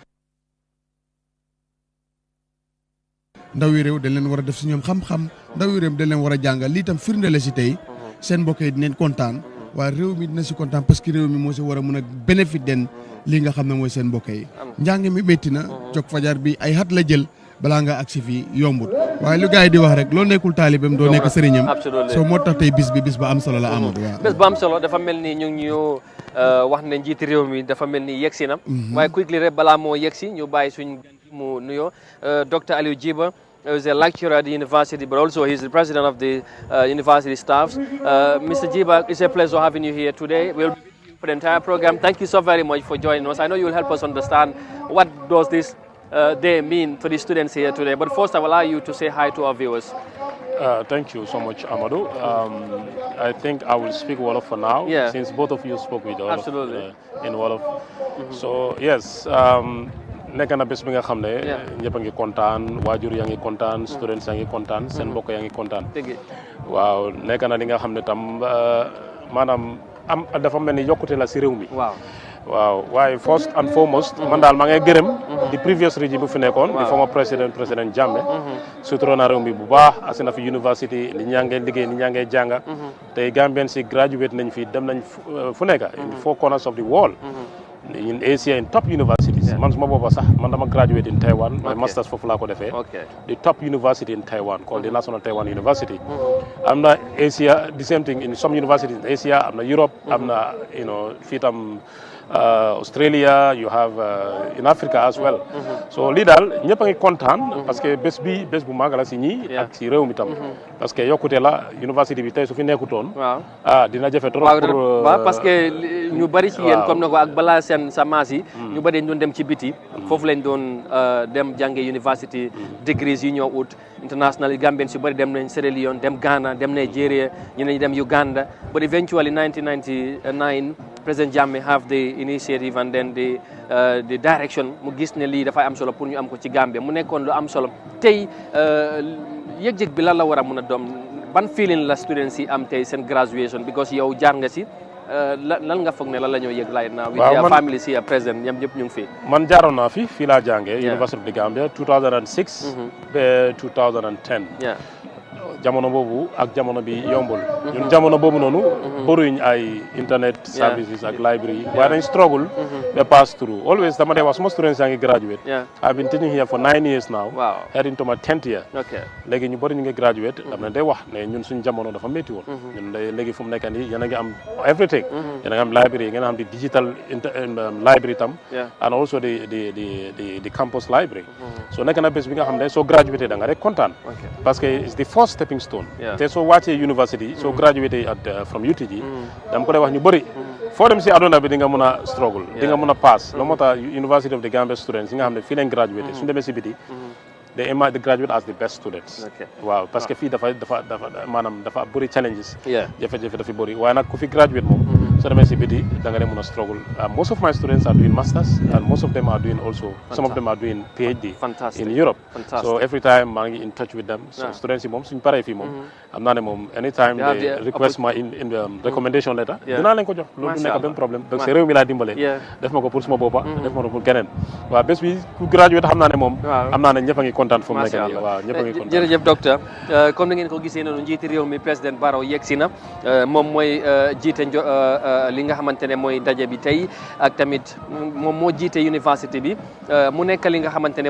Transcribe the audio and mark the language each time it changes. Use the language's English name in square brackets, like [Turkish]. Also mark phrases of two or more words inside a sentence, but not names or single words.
[Wolof] ndawi réew dañ leen war a def si ñoom xam-xam ndawi réew dañ leen war a jàngal lii tam firnde la si tey seen mbokk yi dinañ kontaan waaye réew mi dina si kontaan [French] parce que [Wolof] réew mi moo si war a mun a bénéfice den lii nga xam ne mooy seen mbokk yi njàng mi métti na jog fajar bi ay at la jël balaa nga agsi fii yombut waaye lu gars yi di wax rek loo nekkul taalibam doo nekk sëriñam soo moo tax tey bis ba am solo la Amadou waaw bés ba am solo dafa mel ni ñu ngi ñu wax ne njiiti réew mi dafa mel ni yegsi na waaye quickly rek balaa moo yegsi ñu bàyyi suñ mu nuyoo Dr. [English] Alieu Jiba is a lecturer at the university, but also he's the president of the university staffs. Mr. Jiba, it's a pleasure having you here today. We'll be with you for the entire program. Thank you so very much for joining us. I know you'll help us understand what does this they mean to the students here today. But first, I will allow you to say hi to our viewers. Thank you so much, Amadou. I think I will speak Wolof for now, since both of you spoke with Wolof. Absolutely. In Wolof. So, yes, [Wolof] nekk na bés bi nga xam ne ñëpp a ngi kontaan waajur yaa ngi kontaan students yaa ngi kontaan seen mbokk yaa ngi kontaan waaw nekk na li nga xam ne tam maanaam am dafa mel ni yokkute la si réew mi waaw waaye [English] first and foremost [Wolof] man daal maa ngay gërëm di [English] previous régime [Wolof] bu fi nekkoon di [English] former président Jammeh [Wolof] sutura na réew mi bu baax asi na fi university ni ñaa ngay liggéey ni ñaa ngay jànga tey Gambien si graduate nañ fi dem nañ fu nekk [English] in 4 corners of the world in Asia in top universities [Wolof] man suma booba sax man dama [English] graduate in Taiwan my masters [Wolof] foofu laa ko defee [English] the top university in Taiwan called the National Taiwan University [Wolof] am na Asia [English] the same thing in some universities in Asia [Wolof] am na Europe am na fii tam Australia, [English] you have in Africa as well. [Wolof] So lii daal ñëpp a ngi kontaan [French] parce que [Wolof] bés bu mag la si ñii ak si réew mi tam [French] parce que [Wolof] yokkute la université bi tey su fi nekkutoon dina jafe [French] trop pour parce que [Wolof] ñu bari ci yéen comme na ko ak balaa seen sa maas yi ñu bari dañ doon dem ci biti foofu lañ doon dem jànge [English] university degrees [Wolof] yi ñoo ut international Gambien si bari dem nañ Sierra Leone dem Ghana dem Nigeria ñeneen ñi dem Uganda [English] but eventually [Wolof] 1999 [English] President Jammeh have the initiative and then the direction [Wolof] mu gis ne lii dafay am solo pour ñu am ko ci Gambia mu nekkoon lu am solo tey yëg-yëg bi lan la war a mun a doom ban feeling la students yi am tey seen graduation because yow jaar nga si lan nga foog ne lan la ñoo yëg [English] right now with their family [Wolof] si président ñoom ñëpp ñu ngi fi man jaaroon naa fii laa jàngee University of the Gambia 2006 ba 2010 jamono boobu ak jamono bi yombul ñun jamono boobu noonu bëruñ ay [English] internet services [Wolof] ak library waaye dañ struggle ba [English] pass through always [Wolof] dama dee wax suma students yaa ngi [English] graduate I've been teaching here for 9 years now heading to my 10th year [Wolof] léegi ñu bëri ñu ngi graduate dama day wax ne ñun suñ jamono dafa métti woon ñun léegi fu mu nekk nii yéen a ngi am everything yéen a ngi am library ngeen am di [English] digital library [Wolof] tam [English] and also the campus library [Wolof] so nekk na bés bi nga xam ne soo graduate da nga rek kontaan [French] parce que [English] it's the first stepping stone [Wolof] te soo wàccee university soo [English] graduate from UTG [Wolof] dama ko day wax ñu bëri foo dem si aduna bi di nga mën a struggle di nga mën a pass loolu moo tax University of the Gambia students yi nga xam ne fii leen graduate suñu demee si biti [English] they emerge the graduate as the best students [Wolof] waaw [French] parce que [Wolof] fii dafa maanaam dafa bëri challenges jafe-jafe dafa bëri waaye nag ku fi graduate moom soo demee si biti da nga mën a struggle [English] most of my students are doing masters and most of them are doing also some of them are doing PhD in Europe [Wolof] so every time maa ngi [English] in touch with them [Wolof] so students yi moom suñ paree fii moom am naa ne moom [English] anytime they request my in recommendation letter [Wolof] dinaa leen ko jox loolu du nekk benn problème [French] donc c'est [Wolof] réew mi laa dimbalee def ma ko pour suma boppa def ma ko pour keneen waaw bés bi ku graduate xam naa ne moom am naa ne ñëpp a ngi kontaan fu mu nekk nii waaw ñëpp a ngi kontaan jërëjëf docteur comme ni ngeen ko gisee noonu njiiti réew mi président Barrow yegg si na moom mooy jiite li nga xamante ne mooy daje bi tey ak tamit moom moo jiite université bi mu nekk li nga xamante ne